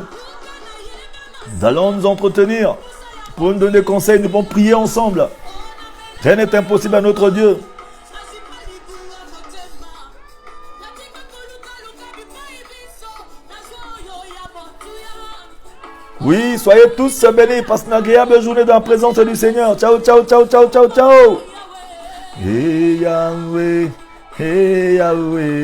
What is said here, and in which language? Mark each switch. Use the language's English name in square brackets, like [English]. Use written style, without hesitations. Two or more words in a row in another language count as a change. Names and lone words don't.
[French] Nous allons nous entretenir pour nous donner des conseils, nous allons prier ensemble. Rien n'est impossible à notre Dieu. Oui, soyez tous bénis, passez une agréable journée dans la présence du Seigneur. [Italian] Ciao, ciao, ciao, ciao, ciao, ciao. [French] Hey Yahweh, hey Yahweh.